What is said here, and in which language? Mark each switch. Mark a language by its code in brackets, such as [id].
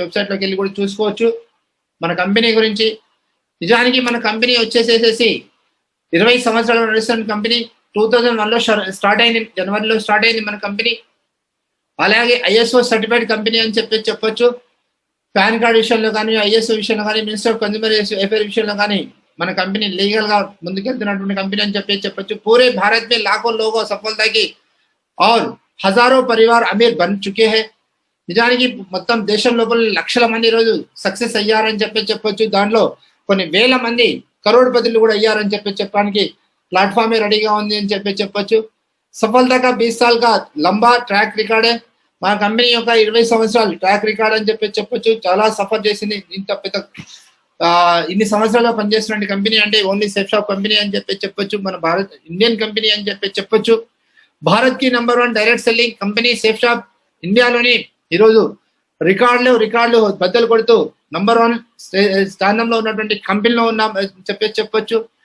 [te] వెబ్సైట్లోకి వెళ్ళి కూడా చూసుకోవచ్చు మన కంపెనీ గురించి. నిజానికి మన కంపెనీ వచ్చేసేసి 20 సంవత్సరాలు నడుస్తున్న కంపెనీ. 2001లో స్టార్ట్ అయింది, జనవరిలో స్టార్ట్ అయింది మన కంపెనీ. అలాగే ISO సర్టిఫైడ్ కంపెనీ అని చెప్పొచ్చు. పాన్ కార్డ్ విషయంలో కానీ, ISO విషయంలో కానీ, మినిస్టర్ ఆఫ్ కన్జ్యూమర్ అఫేర్ విషయంలో కానీ మన కంపెనీ లీగల్గా ముందుకెళ్తున్నటువంటి కంపెనీ అని చెప్పొచ్చు. [hi] పూరే భారత్ में लाखों लोगों सफलता की और हजारों परिवार अमीर बन चुके हैं. [te] నిజానికి మొత్తం దేశం లోపల లక్షల మంది ఈరోజు సక్సెస్ అయ్యారని చెప్పొచ్చు. దాంట్లో కొన్ని వేల మంది కరోడ్పతులు కూడా అయ్యారని చెప్పడానికి ప్లాట్ఫామే రెడీగా ఉంది అని చెప్పొచ్చు. [hi] సఫలత కా 20 साल का लंबा ट्रैक रिकॉर्ड है. [te] మా కంపెనీ యొక్క 20 సంవత్సరాలు ట్రాక్ రికార్డ్ అని చెప్పొచ్చు. చాలా సఫర్ చేసింది. ఇంత పెద్ద ఇన్ని సంవత్సరాలు పనిచేస్తున్న కంపెనీ అంటే ఓన్లీ సేఫ్ షాప్ కంపెనీ అని చెప్పొచ్చు. మన భారత్ ఇండియన్ కంపెనీ అని చెప్పొచ్చు. భారత్ కి number 1 direct selling company safe shop ఇండియాలోని ఈరోజు రికార్డులు బద్దలు కొడుతూ నంబర్ 1 స్థానంలో ఉన్నటువంటి కంపెనీలో ఉన్నాం చెప్పొచ్చు.